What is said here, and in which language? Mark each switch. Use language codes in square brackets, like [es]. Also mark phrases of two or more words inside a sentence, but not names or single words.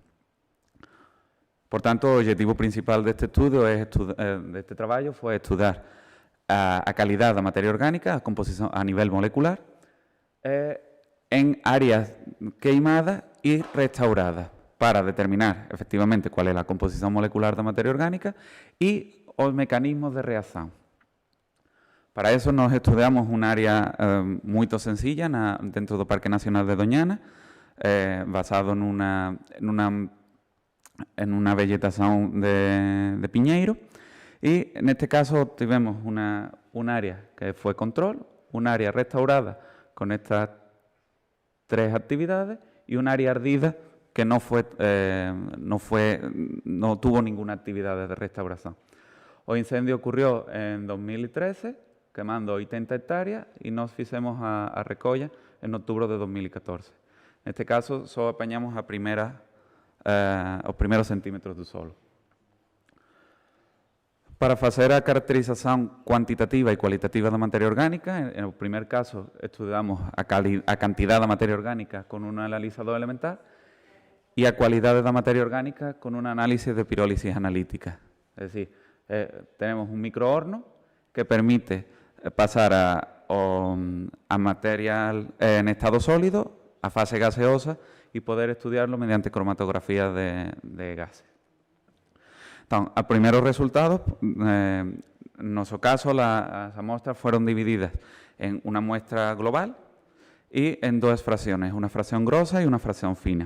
[gl] Por tanto, o objetivo principal deste estudo, deste traballo, foi estudar a calidade da materia orgánica, a composición a nivel molecular, en áreas queimadas e restauradas, para determinar efectivamente cual é a composición molecular da materia orgánica e os mecanismos de reacción. [es] Para eso nos estudiamos un área moito sencilla dentro do Parque Nacional de Doñana, basado en una vegetación de piñeiro, y en este caso tuvimos un área que fue control, un área restaurada con estas tres actividades y un área ardida que no tuvo ninguna actividad de restauración. O incendio ocurrió en 2013, quemando 80 hectáreas, y nos [gl] fixemos a recolla [es] en octubre de 2014. [gl] En este caso, só apañamos os primeiros centímetros do solo. Para facer a caracterización cuantitativa e cualitativa da materia orgánica, [es] en o primer caso [gl] estudamos a cantidad da materia orgánica con un analizador elemental e a cualidade da materia orgánica con un análisis de pirólisis analítica. [es] Es decir, tenemos un microhorno que permite pasar a material en estado sólido, a fase gaseosa, y poder estudiarlo mediante cromatografía de gases. Entonces, a primeros resultados, en nuestro caso, las muestras fueron divididas en una muestra global y en dos fracciones, una fracción grosa y una fracción fina.